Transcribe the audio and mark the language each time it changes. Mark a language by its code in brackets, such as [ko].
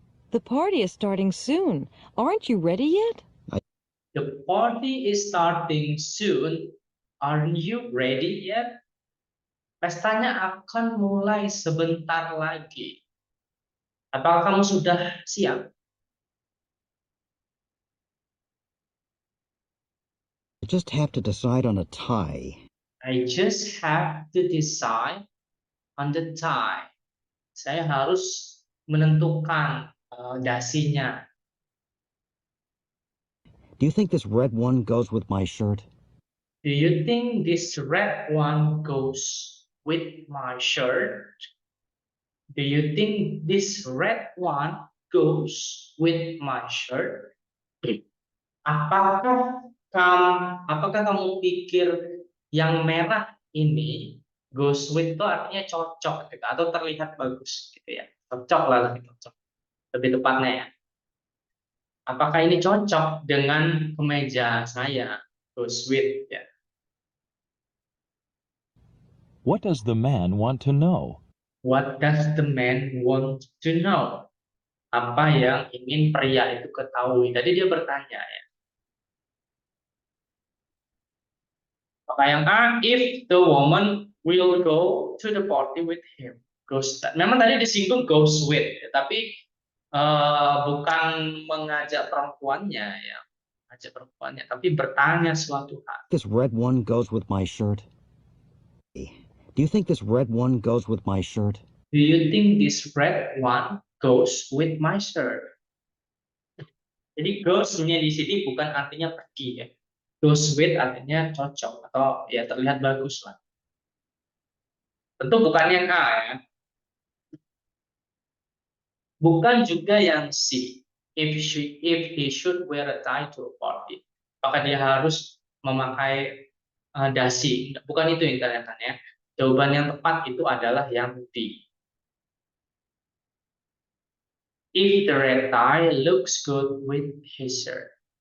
[en] The party is starting soon. Aren't you ready yet? The party is starting soon. Aren't you ready yet? [id] Pestanya akan mulai sebentar lagi. Apakah kamu sudah siap? [en] I just have to decide on a tie. I just have to decide on the tie. [id] Saya harus menentukan dasinya. [en] Do you think this red one goes with my shirt? Do you think this red one goes with my shirt? Do you think this red one goes with my shirt? [id] Apakah kamu pikir yang merah ini goes with itu artinya cocok gitu, atau terlihat bagus gitu ya? Cocok lah, lebih cocok. Lebih tepatnya ya. Apakah ini cocok dengan kemeja saya? [en] Goes with ya. What does the man want to know? What does the man want to know? [id] Apa yang ingin pria itu ketahui? Tadi dia bertanya ya. Maka yang A, [en] if the woman will go to the party with him. [id] Memang tadi disinggung goes with, ya, tapi bukan mengajak perempuannya ya, mengajak perempuannya, tapi bertanya suatu hal. [en] This red one goes with my shirt. Do you think this red one goes with my shirt? Do you think this red one goes with my shirt? [id] Jadi goes-nya di sini bukan artinya pergi ya. Goes with artinya cocok atau ya terlihat bagus lah. Tentu bukan yang A ya. Bukan juga yang C. [en] If he should wear a tie to a party. [id] Apakah dia harus memakai dasi? Bukan itu yang ditanyakan ya. Jawaban yang tepat itu adalah yang D. [en] If the red tie looks good with his shirt.